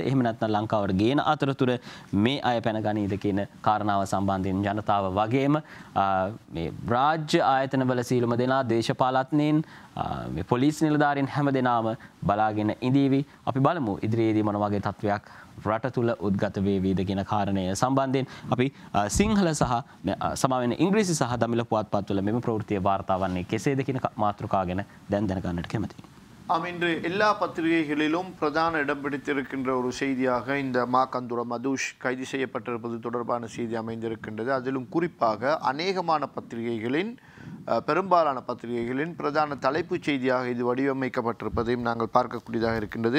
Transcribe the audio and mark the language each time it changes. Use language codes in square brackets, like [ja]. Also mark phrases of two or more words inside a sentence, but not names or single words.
[si] එහෙම නැත්නම් ලංකාවට ගේන අතරතුර මේ අය පැන ගනීද කියන කාරණාව සම්බන්ධයෙන් ජනතාව වගේම මේ රාජ්‍ය ආයතනවල සීලම දෙනා දේශපාලඥයින් මේ පොලිස් නිලධාරීන් හැම දෙනාම බලාගෙන ඉඳීවි. අපි බලමු ඉදිරියේදී මොන වගේ තත්වයක් රට තුළ උද්ගත වේවිද කියන කාරණය සම්බන්ධයෙන් අපි සිංහල සහ සමාවෙන ඉංග්‍රීසි සහ දමිළ පුවත්පත්වල මෙම ප්‍රවෘත්තිය වාර්තා වන්නේ කෙසේද කියන මාතෘකාව ගැන දැන් දැනගන්නට කැමතියි. [ta] இன்று எல்லா பத்திரிகைகளிலும் பிரதான இடம் பிடித்திருக்கின்ற ஒரு செய்தியாக இந்த மாக்கந்துர மதுஷ் கைது செய்யப்பட்டிருப்பது தொடர்பான செய்தி அமைந்திருக்கின்றது. அதிலும் குறிப்பாக அநேகமான பத்திரிகைகளின் பெரும்பாலான பத்திரிகைகளின் பிரதான தலைப்புச் செய்தியாக இது வடிவமைக்கப்பட்டிருப்பதையும் நாங்கள் பார்க்கக்கூடியதாக இருக்கின்றது.